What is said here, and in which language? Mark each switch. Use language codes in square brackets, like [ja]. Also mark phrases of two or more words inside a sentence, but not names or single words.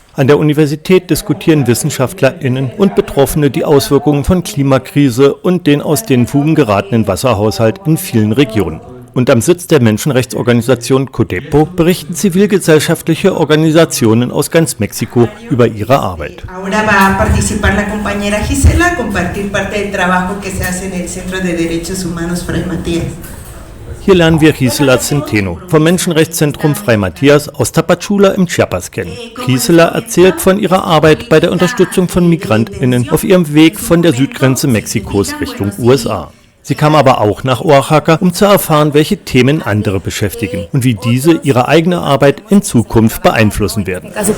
[de] An der Universität diskutieren WissenschaftlerInnen und Betroffene die Auswirkungen von Klimakrise und den aus den Fugen geratenen Wasserhaushalt in vielen Regionen. Und am Sitz der Menschenrechtsorganisation CODEPO berichten zivilgesellschaftliche Organisationen aus ganz Mexiko über ihre Arbeit. [es] Ahora va a participar la compañera Gisela a compartir parte del trabajo que se hace en el Centro de Derechos Humanos Fray Matías. [de] Hier lernen wir Gisela Centeno vom Menschenrechtszentrum Fray Matías aus Tapachula im Chiapas kennen. Gisela erzählt von ihrer Arbeit bei der Unterstützung von MigrantInnen auf ihrem Weg von der Südgrenze Mexikos Richtung USA. Sie kam aber auch nach Oaxaca, um zu erfahren, welche Themen andere beschäftigen und wie diese ihre eigene Arbeit in Zukunft beeinflussen werden.